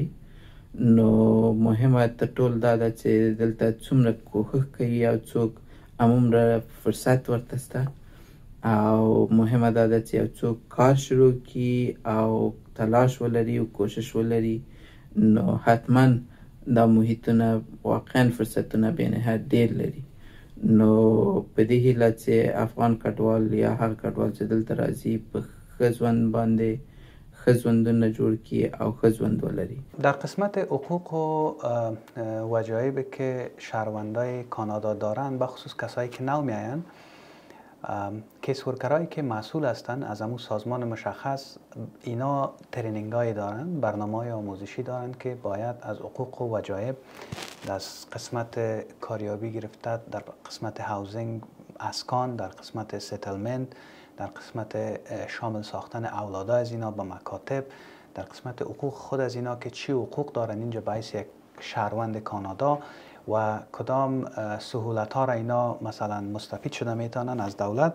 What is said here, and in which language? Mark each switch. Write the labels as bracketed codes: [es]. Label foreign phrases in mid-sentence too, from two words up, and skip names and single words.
[ps] نو مهمه تر ټول دا ده چې دلته څومره کوښښ کوي او څوک همومره فرصت ورته شته او مهمه دا ده چې یو څوک کار شروع کړي او تلاش ولري او کوشش ولري، نو حتما دا محیطونه واقعا فرصتونه بې نهایت ډېر لري. نو په دې هیله چې افغان کډوال یا هغه کډوال چې دلته راځي په ښه ژوند باندې ښه ژوندونه جوړ کړي او ښه ژوند ولري. [fa] در قسمت حقوق و وجایبی که شهروندای کانادا دارند، بخصوص کسایی که نو میآیند، [en] case workers [fa] که مسئول هستند از همون سازمان مشخص، اینا ترینینگ هایی دارند، برنامه های آموزشی دارند که باید از حقوق و وجایب در قسمت کاریابی گرفته، در قسمت هاوزینگ، اسکان، در قسمت ستلمنت، در قسمت شامل ساختن اولاد از اینا به مکاتب، در قسمت حقوق خود از اینا که چی حقوق دارن اینجا باعث یک شهروند کانادا و کدام سهولت ها را اینا مثلا مستفید شده میتونن از دولت.